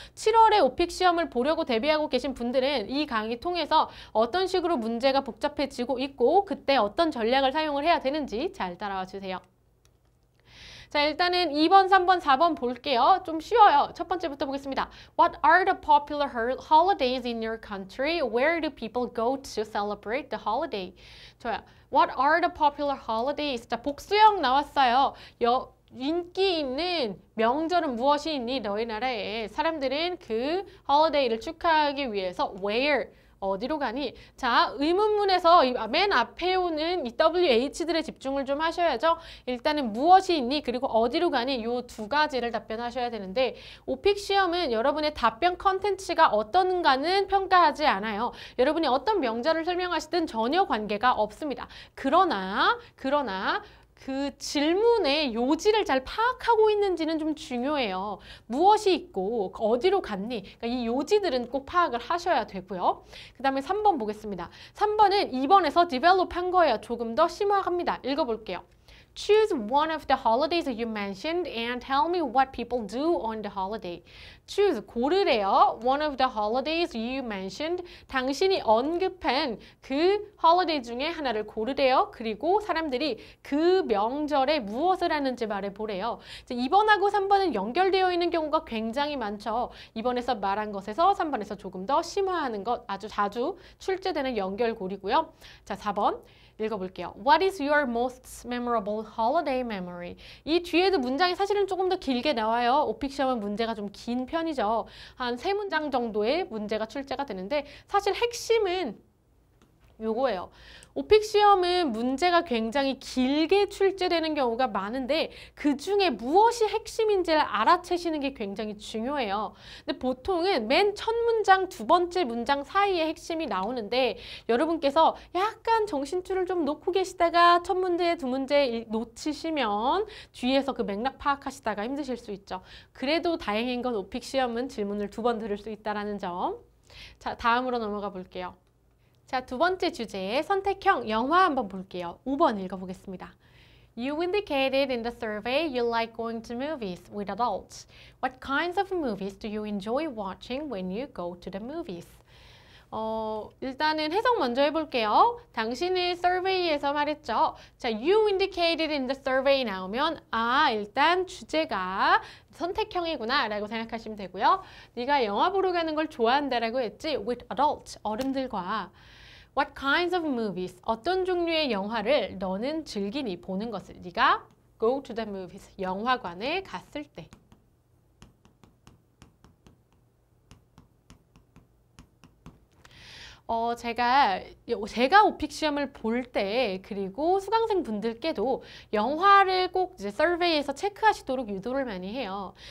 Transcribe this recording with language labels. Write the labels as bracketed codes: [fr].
[ko] 7월에 오픽 시험을 보려고 대비하고 계신 분들은 이 강의 통해서 어떤 식으로 문제가 복잡해지고 있고 그때 어떤 전략을 사용을 해야 되는지 잘 따라와 주세요. 자, 일단은 2번, 3번, 4번 볼게요. 좀 쉬워요. 첫 번째부터 보겠습니다. [en] What are the popular holidays in your country? Where do people go to celebrate the holiday? [ko] 좋아요. [en] What are the popular holidays? [ko] 자, 복수형 나왔어요. 인기 있는 명절은 무엇이 있니? 너희 나라에 사람들은 그 holiday를 축하하기 위해서 where 어디로 가니? 자, 의문문에서 맨 앞에 오는 이 WH들에 집중을 좀 하셔야죠. 일단은 무엇이 있니? 그리고 어디로 가니? 요 2가지를 답변하셔야 되는데 오픽 시험은 여러분의 답변 컨텐츠가 어떤가는 평가하지 않아요. 여러분이 어떤 명절을 설명하시든 전혀 관계가 없습니다. 그러나 그 질문의 요지를 잘 파악하고 있는지는 좀 중요해요. 무엇이 있고 어디로 갔니? 그러니까 이 요지들은 꼭 파악을 하셔야 되고요. 그 다음에 3번 보겠습니다. 3번은 2번에서 develop 한 거예요. 조금 더 심화합니다. 읽어볼게요. [en] Choose one of the holidays you mentioned and tell me what people do on the holiday. [ko] Choose, 고르래요. [en] One of the holidays you mentioned. [ko] 당신이 언급한 그 holiday 중에 하나를 고르래요. 그리고 사람들이 그 명절에 무엇을 하는지 말해보래요. 2번하고 3번은 연결되어 있는 경우가 굉장히 많죠. 2번에서 말한 것에서 3번에서 조금 더 심화하는 것 아주 자주 출제되는 연결고리고요. 자, 4번. 읽어볼게요. [en] What is your most memorable holiday memory? [ko] 이 뒤에도 문장이 사실은 조금 더 길게 나와요. 오픽 시험은 문제가 좀 긴 편이죠. 한 3문장 정도의 문제가 출제가 되는데 사실 핵심은 요거예요. 오픽 시험은 문제가 굉장히 길게 출제되는 경우가 많은데 그 중에 무엇이 핵심인지를 알아채시는 게 굉장히 중요해요. 근데 보통은 맨 첫 문장, 2번째 문장 사이에 핵심이 나오는데 여러분께서 약간 정신줄을 좀 놓고 계시다가 첫 문제, 2문제 놓치시면 뒤에서 그 맥락 파악하시다가 힘드실 수 있죠. 그래도 다행인 건 오픽 시험은 질문을 2번 들을 수 있다는 점. 자, 다음으로 넘어가 볼게요. 자, 2번째 주제의 선택형 영화 한번 볼게요. 5번 읽어보겠습니다. [en] You indicated in the survey you like going to movies with adults. What kinds of movies do you enjoy watching when you go to the movies? [ko] 일단은 해석 먼저 해볼게요. 당신의 survey에서 말했죠. 자, [en] you indicated in the survey [ko] 나오면 일단 주제가 선택형이구나 라고 생각하시면 되고요. 네가 영화 보러 가는 걸 좋아한다 라고 했지. [en] with adults, 어른들과. What kinds of movies, [ko] 어떤 종류의 영화를 너는 즐기니 보는 것을. 네가 [en] go to the movies, [ko] 영화관에 갔을 때. 제가 오픽 시험을 볼 때 그리고 수강생 분들께도 영화를 꼭 이제 서베이에서 체크하시도록 유도를 많이 해요.